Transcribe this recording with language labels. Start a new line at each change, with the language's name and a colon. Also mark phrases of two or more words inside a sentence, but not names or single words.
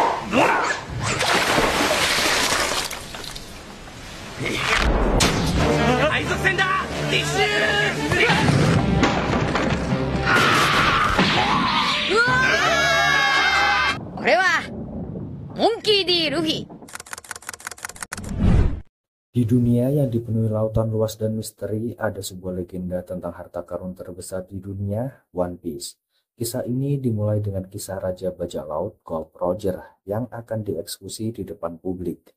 Japanese: 海賊船だ。撤収。俺はモンキー D. ルフィ。
Indonesian: Di dunia yang dipenuhi lautan luas dan misteri, ada sebuah legenda tentang harta karun terbesar di dunia, One Piece. Kisah ini dimulai dengan kisah Raja Bajak Laut, Gold Roger, yang akan dieksekusi di depan publik.